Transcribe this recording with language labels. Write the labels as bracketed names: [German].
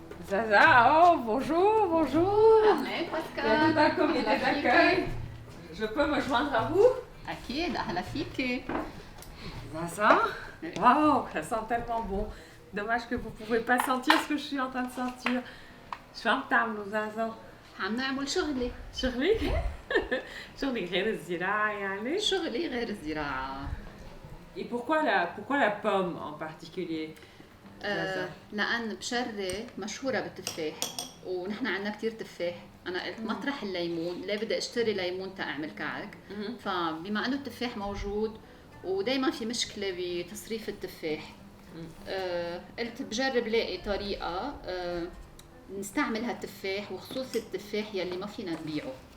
[French] Zaza, oh bonjour, bonjour. [Arabic] أهلا باسكال. [French] Il y a tout un comité d'accueil. Je peux me joindre à vous? [Arabic] أكيد أهلا فيكي. [French] Zaza, waouh, ça sent tellement bon. Dommage que vous ne pouvez pas sentir ce que je suis en train de sentir. [Arabic] شو عم تعملوا زازا؟ عم نعمل شغلي. شغلي؟ شغلي غير الزراعة يعني؟ شغلي غير الزراعة. [French] Et pourquoi la pomme en particulier? [Arabic] لأن بشرة مشهورة بالتفاح ونحن عندنا كتير تفاح. أنا قلت مطرح الليمون ليه بدي أشتري ليمون تأعمل كعك. فبما أنه التفاح موجود ودايما في مشكلة بتصريف التفاح. قلت بجرب لاقي طريقة نستعمل هالتفاح وخصوصي التفاح يلي ما فينا نبيعه.